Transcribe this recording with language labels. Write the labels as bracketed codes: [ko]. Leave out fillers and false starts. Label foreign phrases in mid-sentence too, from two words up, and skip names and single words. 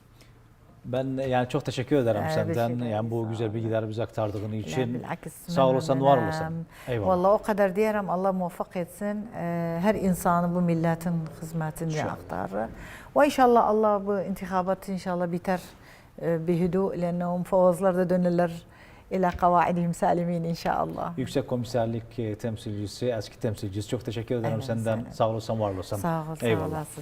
[tr] Ben yani çok teşekkür ederim senden. Yani bu güzel bilgileri bize aktardığın için. Sağ olasın, var olasın. Eyvallah. Vallahi o kadar diyelim Allah muvaffak etsin. Her insanı bu milletin hizmetini aktarır. Ve inşallah Allah bu intikabatı inşallah biter [ar] بهدوء لأنهم [tr] فوزlar da dönürler [ar] إلى قواعدهم سالمين [tr] inşallah. Yüksek Komiserlik temsilcisi, eski temsilcisi çok teşekkür ederim senden. Sağ olasın, var olasın. Sağ ol, sağ olasın.